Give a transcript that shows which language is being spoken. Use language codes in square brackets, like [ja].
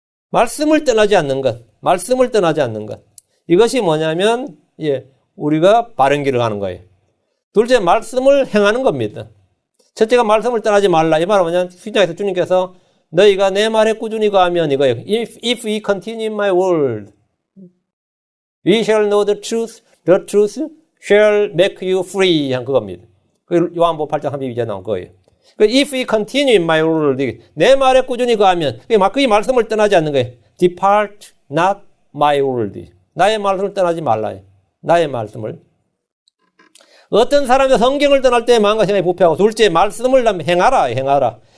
[ko] 말씀을 떠나지 않는 것. 말씀을 떠나지 않는 것. 이것이 뭐냐면 우리가 바른 길을 가는 거예요. 둘째, 말씀을 행하는 겁니다. 첫째가 말씀을 떠나지 말라. 이 말은 뭐냐면 신약에서 주님께서 너희가 내 말에 꾸준히 거하면 이거예요. [en] If we continue in my word, we shall know the truth shall make you free. [ko] 한 그겁니다. 요한복음 8장 32절에 나온 거예요. [en] If we continue in my word, [ko] 내 말에 꾸준히 거하면, 그 말씀을 떠나지 않는 거예요. [en] Depart not my word. [ko] 나의 말씀을 떠나지 말라. 나의 말씀을. 어떤 사람이 성경을 떠날 때 마음과 생각이 부패하고, 둘째, 말씀을 행하라.